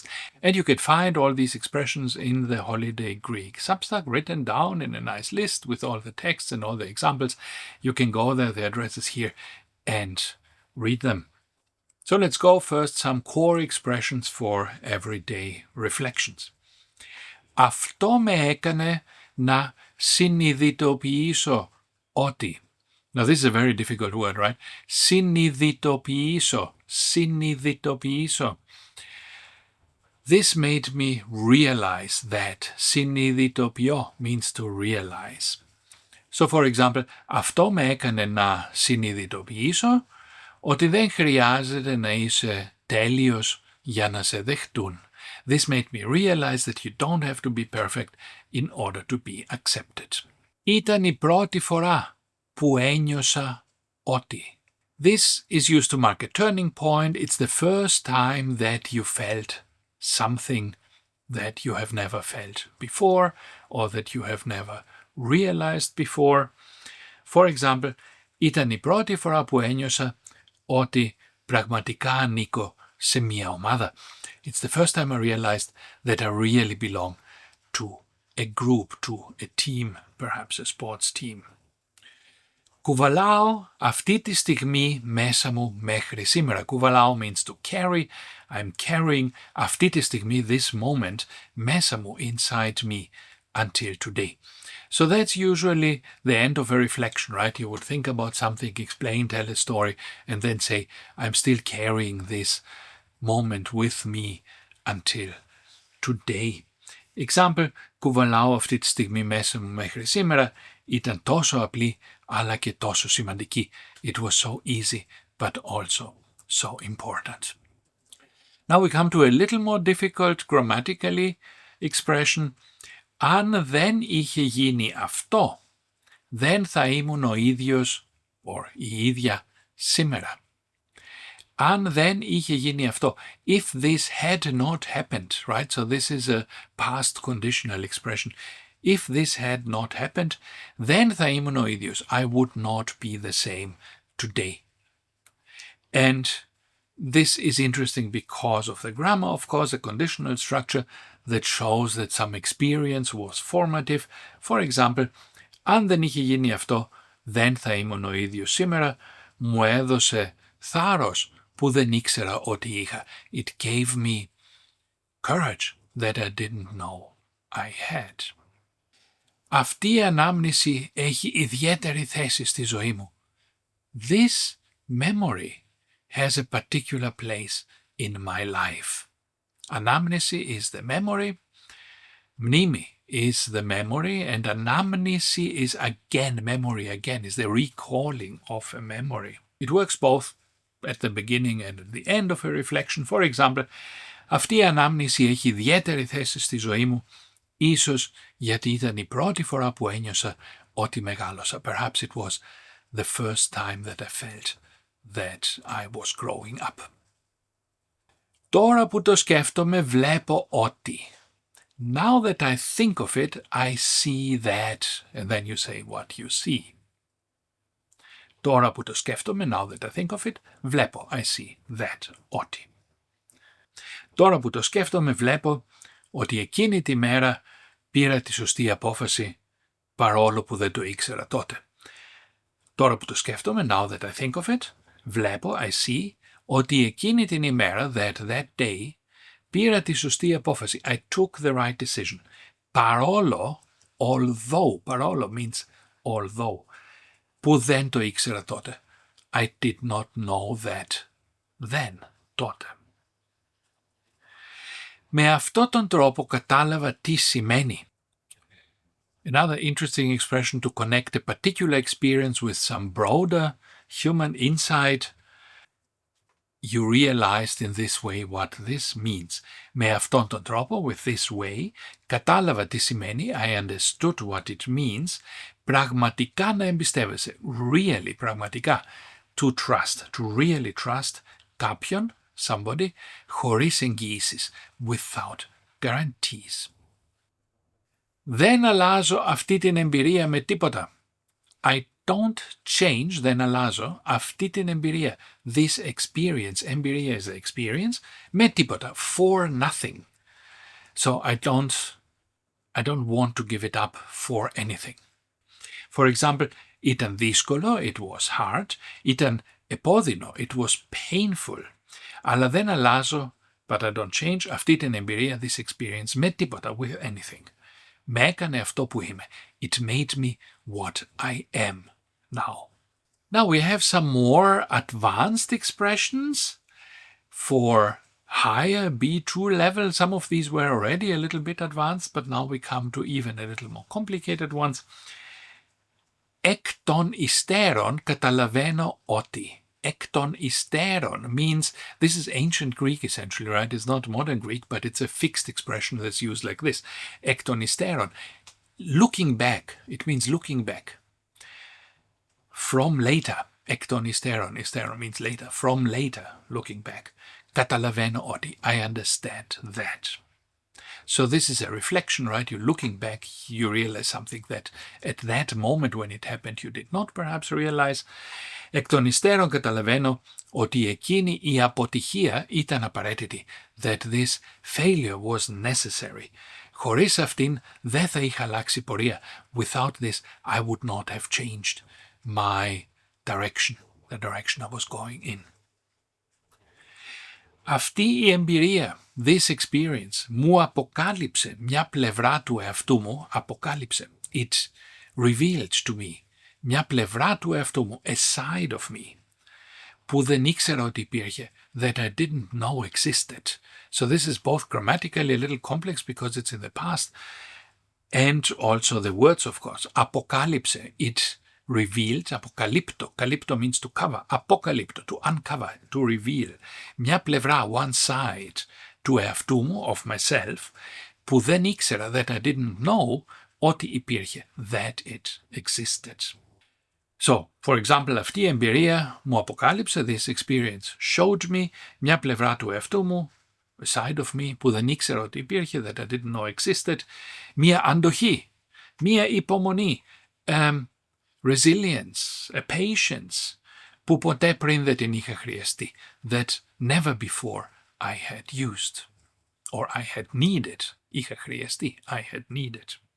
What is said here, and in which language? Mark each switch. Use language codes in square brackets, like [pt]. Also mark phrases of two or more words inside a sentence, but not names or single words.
[en] And you can find all these expressions in the Holiday Greek Substack, written down in a nice list with all the texts and all the examples. You can go there, the address is here, and read them. So let's go first some core expressions for everyday reflections. [el] Αυτό με έκανε να συνειδητοποιήσω ότι. [en] Now this is a very difficult word, right? [el] Συνειδητοποιήσω. [en] This made me realize that. Συνειδητοποιώ means to realize. So for example, [el] αυτό με έκανε να συνειδητοποιήσω ότι δεν χρειάζεται να είσαι τέλειος για να σε δεχτούν. [en] This made me realize that you don't have to be perfect in order to be accepted. [el] Ήταν η πρώτη φορά που ένιωσα ότι. [en] This is used to mark a turning point. It's the first time that you felt something that you have never felt before or that you have never realized before. For example, [el] ήταν η πρώτη φορά που ένιωσα ότι πραγματικά ανήκω σε μια ομάδα. [en] It's the first time I realized that I really belong to a group, to a team, perhaps a sports team. [el] Κουβαλάω αυτή τη στιγμή μέσα μου μέχρι σήμερα. [en] Κουβαλάω means to carry. I'm carrying [el] αυτή τη στιγμή, [en] this moment, [el] μέσα μου, [en] inside me, until today. So that's usually the end of a reflection, right? You would think about something, explain, tell a story, and then say, I'm still carrying this moment with me until today. Example, [el] κουβαλάω αυτή τη στιγμή μέσα μου μέχρι σήμερα. Ήταν τόσο απλή, αλλά και τόσο σημαντική. [en] It was so easy, but also so important. Now we come to a little more difficult grammatically expression. [el] Αν δεν είχε γίνει αυτό, δεν θα ήμουν ο ίδιος or η ίδια σήμερα. Αν δεν είχε γίνει αυτό, [en] if this had not happened, right? So this is a past conditional expression. If this had not happened, [el] δεν θα ήμουν ο ίδιος. [en] I would not be the same today. And this is interesting because of the grammar, of course, a conditional structure that shows that some experience was formative. For example, [el] αν δεν είχε γίνει αυτό, δεν θα ήμουν ο ίδιος σήμερα. Μου έδωσε θάρρος που δεν ήξερα ότι είχα. [en] It gave me courage that I didn't know I had. [el] Αυτή η ανάμνηση έχει ιδιαίτερη θέση στη ζωή μου. [en] This memory has a particular place in my life. Anamnesi is the memory, mnimi is the memory, and anamnesi is again, memory again, is the recalling of a memory. It works both at the beginning and at the end of a reflection. For example, [el] αυτή η ανάμνηση έχει ιδιαίτερη θέση στη ζωή μου, ίσως γιατί ήταν η πρώτη φορά που ένιωσα ότι μεγάλωσα. [en] Perhaps it was the first time that I felt that I was growing up. [el] Τώρα που το σκέφτομαι βλέπω ότι. [en] Now that I think of it, I see that. And then you say what you see. [el] Τώρα που το σκέφτομαι, [en] now that I think of it, βλέπω, I see that, [el] ότι. Τώρα που το σκέφτομαι βλέπω ότι εκείνη τη μέρα πήρα τη σωστή απόφαση παρόλο που δεν το ήξερα τότε. Τώρα που το σκέφτομαι, [en] now that I think of it, βλέπω, I see, [el] ότι εκείνη την ημέρα, [en] that day, [el] πήρα τη σωστή απόφαση. [en] I took the right decision. Παρόλο, although, παρόλο means although, [el] που δεν το ήξερα τότε. [en] I did not know that then, [el] τότε. Με αυτόν τον τρόπο κατάλαβα τι σημαίνει. [en] Another interesting expression to connect a particular experience with some broader human insight. You realized in this way what this means. [el] Με αυτόν τον τρόπο, [en] with this way, [el] κατάλαβα τι σημαίνει, [en] I understood what it means, [el] πραγματικά να εμπιστεύεσαι, [en] really, πραγματικά, to trust, to really trust κάποιον, somebody, [el] χωρίς εγγυήσεις, [en] without guarantees. [el] Δεν αλλάζω αυτή την εμπειρία με τίποτα. [en] I don't change, [el] δεν αλλάζω αυτή την εμπειρία. [en] This experience, εμπειρία is the experience, [el] με τίποτα, [en] for nothing. So I don't want to give it up for anything. For example, [el] ήταν δύσκολο, [en] it was hard, [el] ήταν επώδυνο, [en] it was painful. [el] Αλλά δεν αλλάζω, [en] but I don't change, [el] αυτή την εμπειρία, [en] this experience, [el] με τίποτα, [en] with anything. [el] Με έκανε αυτό που είμαι. [en] It made me what I am now. Now we have some more advanced expressions for higher B2 level. Some of these were already a little bit advanced, but now we come to even a little more complicated ones. [el] Εκ των υστέρων καταλαβαίνω ότι. Εκ των υστέρων [en] means, this is ancient Greek essentially, right? It's not modern Greek, but it's a fixed expression that's used like this. [el] Εκ των υστέρων. [en] Looking back, it means looking back. From later. [el] Εκ των υστέρων. Υστέρων [en] means later. From later, looking back. [el] Καταλαβαίνω ότι. [en] I understand that. So this is a reflection, right? You're looking back, you realize something that at that moment when it happened you did not perhaps realize. [el] Εκ των υστέρων καταλαβαίνω ότι εκείνη η αποτυχία ήταν απαραίτητη. [en] That this failure was necessary. [el] Χωρίς αυτήν δεν θα είχα αλλάξει πορεία. [en] Without this I would not have changed my direction, the direction I was going in. [el] Αυτή η εμπειρία, [en] this experience, [el] μου αποκάλυψε μια πλευρά του εαυτού μου, αποκάλυψε. [en] It revealed to me [el] μια πλευρά του εαυτού μου, [en] a side of me, [el] που δεν ήξερα ότι υπήρχε, [en] that I didn't know existed. So this is both grammatically a little complex because it's in the past, and also the words, of course. Αποκάλυψε, it revealed, [el] αποκαλύπτω, καλύπτω [en] means to cover, αποκαλύπτω, to uncover, to reveal. [el] Μια πλευρά, [en] one side, [el] του εαυτού μου, [en] of myself, [el] που δεν ήξερα, [en] that I didn't know, [el] ότι υπήρχε, [en] that it existed. So, for example, [el] αυτή η εμπειρία μου αποκάλυψε, [en] this experience showed me, [el] μια πλευρά του εαυτού μου, [en] a side of me, [el] που δεν ήξερα ότι υπήρχε, [en] that I didn't know existed, [el] μια αντοχή, μια υπομονή, [en] resilience, a patience, [el] που ποτέ πριν δεν την είχα χρειαστεί, [en] that never before I had used, or I had needed, [el] είχα χρειαστεί, [en] I had needed.